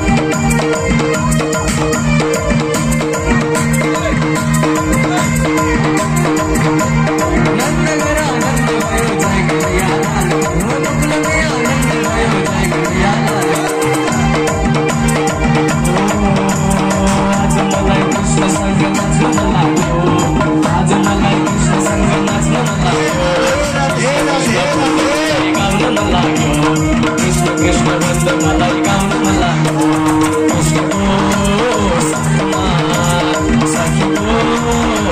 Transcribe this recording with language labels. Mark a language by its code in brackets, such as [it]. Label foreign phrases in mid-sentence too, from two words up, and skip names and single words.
[hi] नंदनगर आनंद भयो जय कन्हैया लाल गोकुल में आनंद भयो जय कन्हैया लाल [ne] आज मलाई कृष्ण संग नाच्न लाग्यो आज मलाई कृष्ण संग नाच्न लाग्यो गाउन मन लाग्यो कृष्ण कृष्ण भन्द मलाई गाउन मन लाग्यो कृष्णको साथमा साथीको